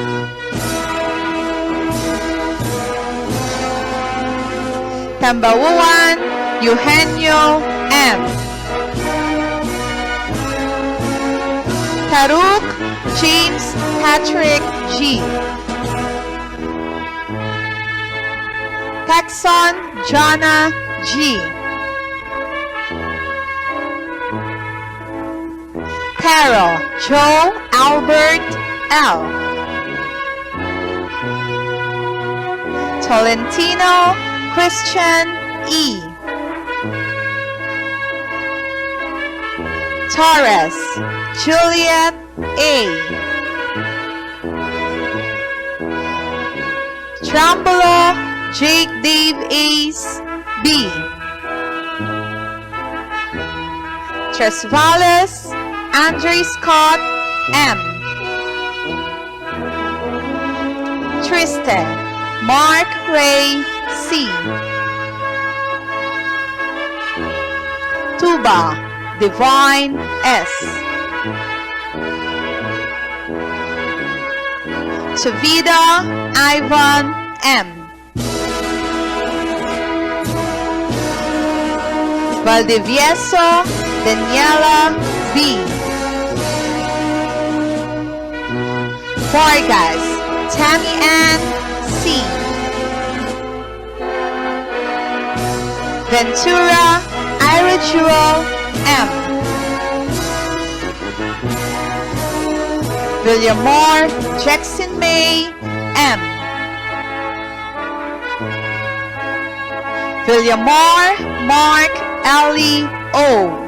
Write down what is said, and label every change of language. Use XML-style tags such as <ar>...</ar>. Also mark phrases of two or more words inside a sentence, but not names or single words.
<en>Tambauan Eugenio M. Taruk James Patrick G. Texon Jana G. Carol Joe Albert L. Tolentino Christian E. Torres Juliet A. Trambolo Jake Dave Ace B. Tresvales Andre Scott M. Tristan Mark Ray C. Tuba Divine S. Chavida Ivan M. Valdivieso Daniela B. Vargas Tammy Ann C. Ventura Ira Jewel M. Villamore Jackson May M. Villamore Mark Ellie O.</en>